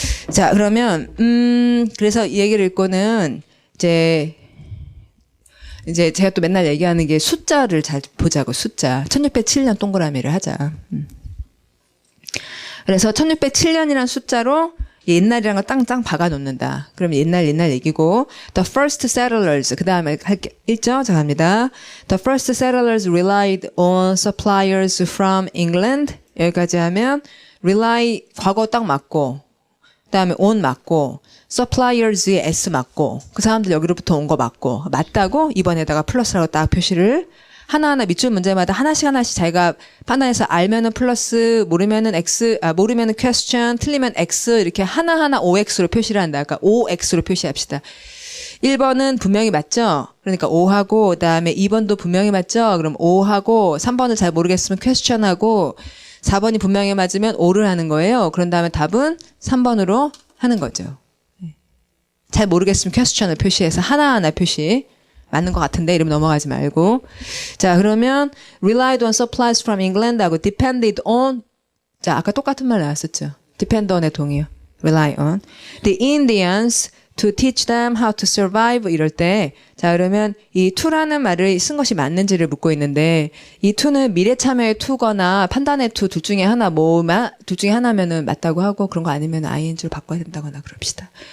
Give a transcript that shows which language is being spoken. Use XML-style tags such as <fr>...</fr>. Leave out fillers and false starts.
<ko>자, 그러면 그래서 이 얘기를 읽고는 이제 제가 또 맨날 얘기하는 게 숫자를 잘 보자고. 숫자. 1607년 동그라미를 하자. 그래서 1607년이라는 숫자로 옛날이란 걸 땅땅 박아 놓는다. 그러면 옛날 얘기고</ko> <en>the first settlers</en> <ko>그다음에 읽죠? 자, 갑니다.</ko> <en>The first settlers relied on suppliers from England.</en> <ko>여기까지 하면 rely 과거 딱 맞고 그다음에 on 맞고 suppliers의 s 맞고 그 사람들 여기로부터 온 거 맞고 맞다고 이번에다가 플러스라고 딱 표시를 하나하나 밑줄 문제마다 하나씩 자기가 판단해서 알면은 플러스 모르면은 x 모르면은 question 틀리면 x 이렇게 하나하나 OX로 표시를 한다. 그러니까 OX로 표시합시다. 1번은 분명히 맞죠? 그러니까 O하고 그다음에 2번도 분명히 맞죠? 그럼 O하고 3번을 잘 모르겠으면 question하고 4번이 분명히 맞으면 O를 하는 거예요. 그런 다음에 답은 3번으로 하는 거죠. 잘 모르겠으면 question을 표시해서 하나하나 표시. 맞는 것 같은데 이러면 넘어가지 말고. 자, 그러면</ko> <en>relied on supplies from England</en> <ko>하고 depended on. 자, 아까 똑같은 말 나왔었죠. depend on의 동의어. rely on.</ko> <en>The Indians to teach them how to survive</en> <ko>이럴 때 자, 그러면 이 to라는 말을 쓴 것이 맞는지를 묻고 있는데 이 to는 미래 참여의 to거나 판단의 to 둘 중에 하나 둘 중에 하나면은 맞다고 하고 그런 거 아니면 ing로 바꿔야 된다거나 그럽시다.</ko>